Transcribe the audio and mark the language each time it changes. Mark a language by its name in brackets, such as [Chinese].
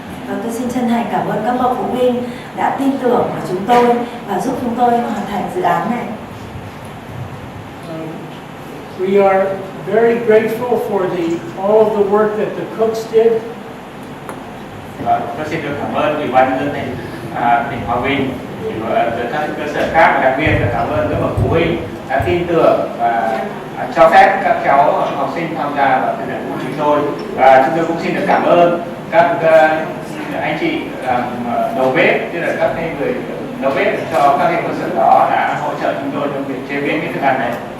[Vietnamese] Và tôi xin chân thành cảm ơn các bậc phụ huynh đã tin tưởng vào chúng tôi và giúp chúng tôi hoàn thành dự án này. [English] We are very grateful for all of the work that the cooks did. [Vietnamese] Tôi xin được cảm ơn Ủy ban Nhân dân tỉnh Hòa Bình, các cơ sở khác, và đặc biệt là cảm ơn các bậc phụ huynh đã tin tưởng và cho phép các cháu học sinh tham gia vào thực hiện của chúng tôi. Và chúng tôi cũng xin được cảm ơn các anh chị làm đầu bếp, tức là các người đầu bếp cho các cơ sở đó đã hỗ trợ chúng tôi trong việc chế biến cái thức ăn này.